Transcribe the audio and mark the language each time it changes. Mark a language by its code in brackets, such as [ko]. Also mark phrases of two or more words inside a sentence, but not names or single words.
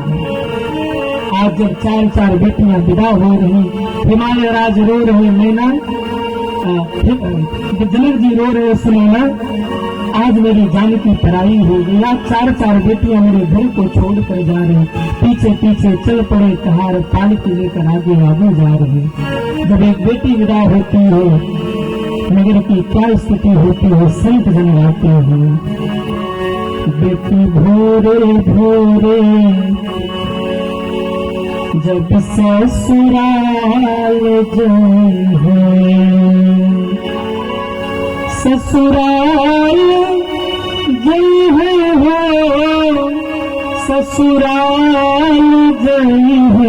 [hi] आज जब चार चार बेटियां विदा हो रही, हिमालय राज रो रहे, मैना जनक जी रो रहे, सुनैना आज मेरी जानकी पराई हो गई। आज चार चार बेटियां मेरे घर को छोड़कर जा रही, पीछे पीछे चल पड़े कहार पालकी लेकर आगे आगे जा रहे। जब एक बेटी विदा होती है नगर की क्या स्थिति होती है, संत जन आते हैं। बेटी भोरे भोरे जब ससुराल गई है, ससुराल गई है हो, ससुराल गई है।